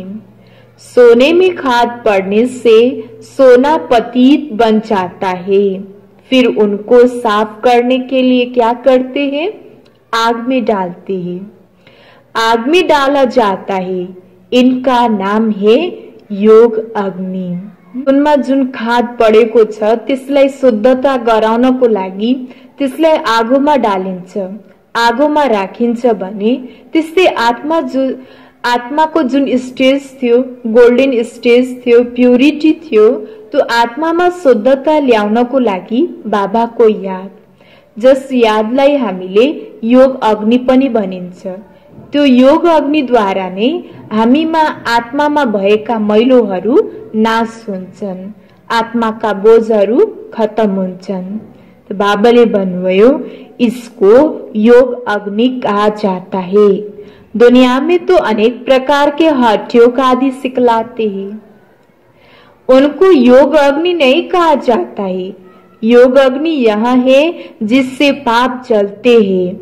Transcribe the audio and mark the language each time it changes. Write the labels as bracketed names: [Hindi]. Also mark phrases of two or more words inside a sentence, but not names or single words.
[Hindi] सोने में खाद पड़ने से सोना पतित बन जाता है, फिर उनको साफ करने के लिए क्या करते हैं? आग में डालते हैं। आग में डाला जाता है, इनका नाम है योग अग्नि। [Nepali] उनमा जुन खाद पड़ेको छ त्यसलाई शुद्धता गराउनको लागि त्यसलाई आगोमा डालिन्छ, आगोमा राखिन्छ भने त्यस्तै आत्माको जुन स्टेज थियो, [English] golden stage [Nepali] थियो, प्युरिटी थियो, त्यो आत्मामा शुद्धता ल्याउनको लागि बाबाको याद, जस यादलाई हामीले योग अग्नि पनि भनिन्छ। त्यो योग अग्निद्वारा नै हामीमा आत्मामा भएका मैलोहरू नाश हुन्छन्, आत्माका बोझहरू खत्म हुन्छन्। तो बाबाले भन्नुभयो, [Hindi] इसको योग अग्नि कहा जाता है। दुनिया में तो अनेक प्रकार के हठयोग आदि सिखलाते हैं, उनको योग अग्नि नहीं कहा जाता है। योग अग्नि यह है जिससे पाप जलते हैं।